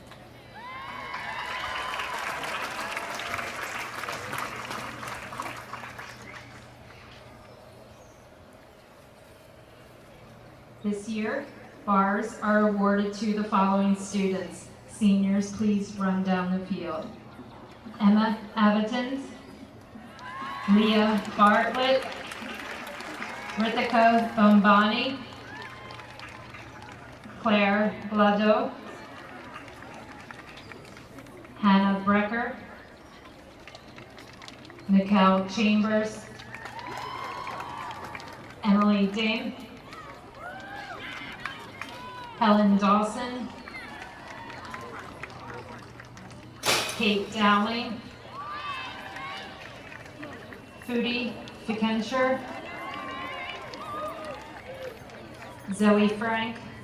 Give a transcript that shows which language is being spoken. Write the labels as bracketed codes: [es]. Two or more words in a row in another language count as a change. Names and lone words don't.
[en] This year, bars are awarded to the following students. Seniors, please run down the field. Emma Avatins, Leah Bartlett, Ritika Bombani, Claire Blado, Hannah Brecker, Mikkel Chambers, Emily Dame, Helen Dawson, Kate Dowling, Foodie Fikensher, Zoe Frank,